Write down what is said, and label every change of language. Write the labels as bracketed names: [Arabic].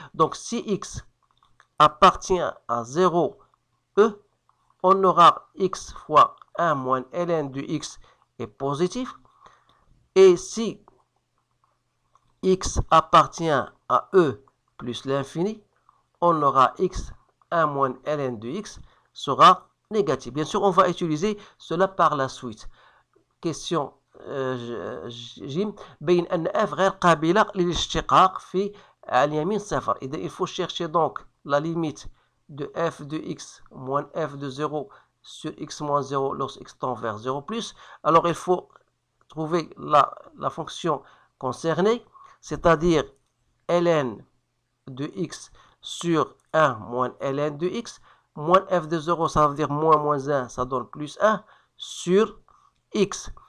[French] Donc, si x appartient à 0, e, on aura x fois 1 moins ln de x est positif. Et si x appartient à e, plus l'infini, on aura x 1 moins ln de x sera négatif. Bien sûr, on va utiliser cela par la suite. Question J. [Arabic] بين أن f غير قابلة للاشتقاق في اليمين صفر. [French] Il faut chercher donc la limite de f de x moins f de 0 sur x moins 0 lorsque x tend vers 0 plus. Alors, il faut trouver la fonction concernée, c'est-à-dire ln de x sur 1 moins ln de x, moins f de 0, ça veut dire moins 1, ça donne plus 1, sur x.